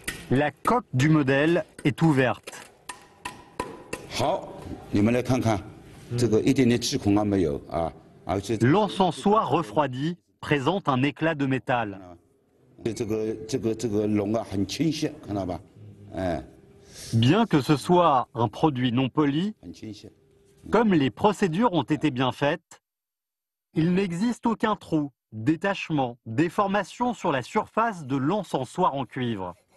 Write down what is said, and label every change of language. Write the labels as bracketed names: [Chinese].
[French] La coque du modèle est ouverte. [Chinese] 好，你们来看看，这个一点点气孔啊没有啊，而且 [French] l'encensoir refroidi présente un éclat de métal. [Chinese] 这个龙啊很清晰，看到吧？哎。 [French] Bien que ce soit un produit non poli, comme les procédures ont été bien faites, il n'existe aucun trou, détachement, déformation sur la surface de l'encensoir en cuivre.